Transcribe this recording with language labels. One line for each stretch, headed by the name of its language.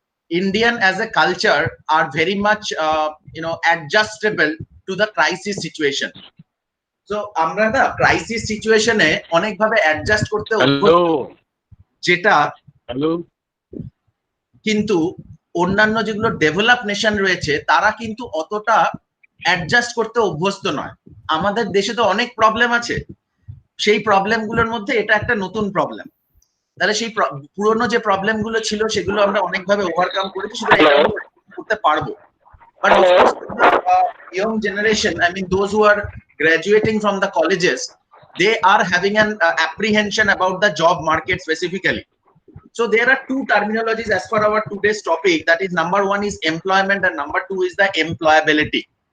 English: Indian as a culture are very much adjustable to the crisis situation.
Bangla: So আমরা না crisis সিচুয়েশনে অনেক ভাবে অ্যাডজাস্ট করতে যেটা কিন্তু অন্যান্য যেগুলো ডেভেলপ নেশন রয়েছে তারা কিন্তু অতটা অ্যাডজাস্ট করতে অভ্যস্ত নয়। আমাদের দেশে তো অনেক প্রবলেম আছে, সেই প্রবলেমগুলোর মধ্যে এটা একটা নতুন প্রবলেম। তাহলে সেই পুরনো যে প্রবলেমগুলো ছিল সেগুলো আমরা অনেকভাবে ওভারকাম করেছি, সেটা করতে পারবো।
English: But of course, young generation, those who are graduating from the colleges, they are having an apprehension about the job market specifically. So there are two terminologies as per our today's topic, that is number one is employment and number two is the employability.